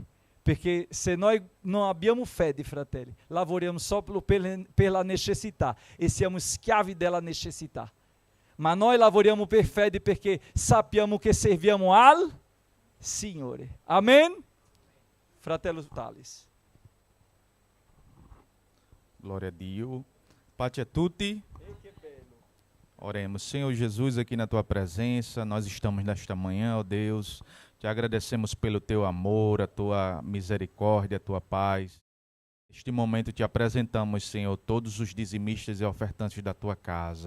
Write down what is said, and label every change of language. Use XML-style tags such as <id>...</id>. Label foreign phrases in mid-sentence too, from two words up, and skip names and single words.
<it>Perché se noi non abbiamo fede, fratelli, lavoriamo só per la necessità e siamo schiavi della necessità. Ma noi lavoriamo per fede perché sappiamo che serviamo al Signore. Amen? Fratello Thales. Glória a Dio. Pace a tutti.</it> <pt>Oremos. Senhor Jesus, aqui na Tua presença, nós estamos nesta manhã, ó Deus. Te agradecemos pelo Teu amor, a Tua misericórdia, a Tua paz. Neste momento te apresentamos, Senhor, todos os dizimistas e ofertantes da Tua casa.</pt>